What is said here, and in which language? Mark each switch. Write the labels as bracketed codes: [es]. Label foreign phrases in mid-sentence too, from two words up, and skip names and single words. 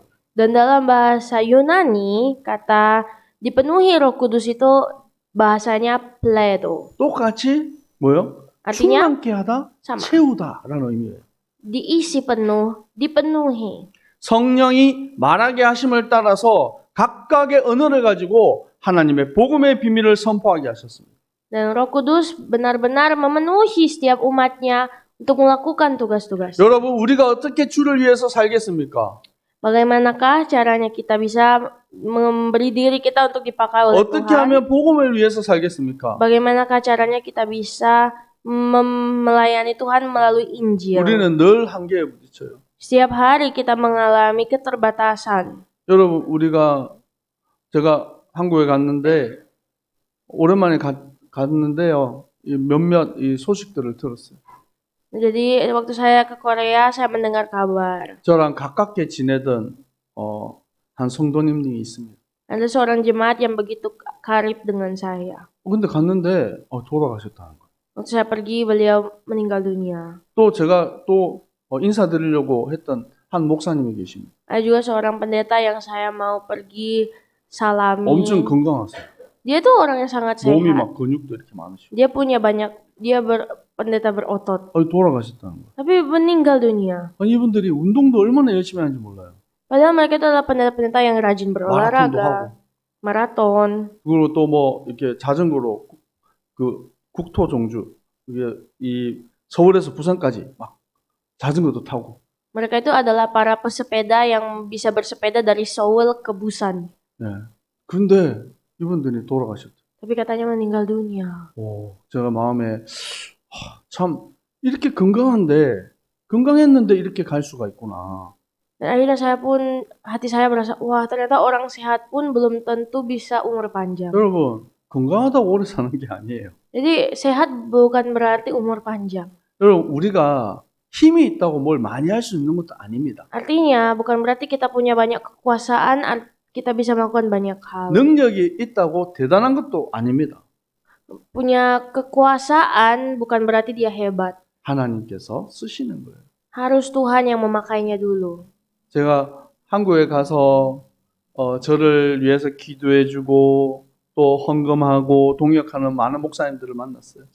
[id] Dan dalam bahasa Yunani, kata dipenuhi Roh Kudus itu bahasanya pledo. [ko] 똑같이 뭐요? [id] Artinya [ko] 충만케 하다, [id] sama. [ko] 채우다라는 의미예요. [id] Diisi penuh, dipenuhi. [ko] 성령이 말하게 하심을 따라서 각각의 언어를 가지고 하나님의 복음의 비밀을 선포하게 하셨습니다. [id] Dan Roh Kudus benar-benar memenuhi setiap umatnya untuk melakukan tugas-tugas. [ko] 여러분, 우리가 어떻게 주를 위해서 살겠습니까? [id] Bagaimanakah caranya kita bisa memberi diri kita untuk dipakai oleh [ko] 어떻게 [id] Tuhan? [ko] 하면 복음을 위해서 살겠습니까? [id] Bagaimanakah caranya kita bisa melayani Tuhan melalui Injil? [ko] 우리는 늘 한계에 부딪혀요. [id] Setiap hari kita mengalami keterbatasan. [ko] 여러분, 제가 한국에 갔는데 오랜만에 갔는데요. 몇몇 이 소식들을 들었어요. [id] Jadi waktu saya ke Korea, saya mendengar kabar. [ko] 저랑 가깝게 지내던 한 성도님이 있습니다. [id] Ada seorang jemaat yang begitu karib dengan saya. [ko] 근데 갔는데 돌아가셨다는 거예요. [id] Waktu saya pergi, beliau meninggal dunia. [ko] 또 제가 인사드리려고 했던 한 목사님이 계십니다. [id] Ada juga seorang pendeta yang saya mau pergi salami. [ko] 엄청 건강하세요. [id] Dia tuh orang yang sangat sehat. [ko] 몸이 막 근육도 이렇게 많으시고. [id] Dia pendeta berotot. [ko] 돌아가셨다는 거예요. [id] Tapi meninggal dunia. [ko] 이분들이 운동도 얼마나 열심히 하는지 몰라요. [id] Padahal mereka itu adalah pendeta-pendeta yang rajin [ko] 마라톤도 [id] berolahraga. [ko] 하고. [id] Maraton. [ko] 그리고 또 이렇게 자전거로 그 국토 종주 이게 이 서울에서 부산까지 막 자전거도 타고. [id] Mereka itu adalah para pesepeda yang bisa bersepeda dari Seoul ke Busan. [ko] 네. 그런데 이분들이 돌아가셨죠. [id] Tapi katanya meninggal dunia. [ko] 제가 마음에 참 이렇게 건강했는데 이렇게 갈 수가 있구나. [id] Dan akhirnya hati saya merasa, wah ternyata orang sehat pun belum tentu bisa umur panjang. [ko] 여러분, 건강하다고 오래 사는 게 아니에요. [id] Jadi sehat bukan berarti umur panjang. [ko] 여러분, 우리가 힘이 있다고 뭘 많이 할 수 있는 것도 아닙니다. [id] Artinya bukan berarti kita punya banyak kekuasaan, kita bisa melakukan banyak hal. [ko] 능력이 있다고 대단한 것도 아닙니다. [id] Punya kekuasaan bukan berarti dia hebat. [ko] 하나님께서 쓰시는 거예요. [id] Harus Tuhan yang memakainya dulu. [ko] 제가 한국에 가서 저를 위해서 기도해주고 또 헌금하고 동역하는 많은 목사님들을 만났어요.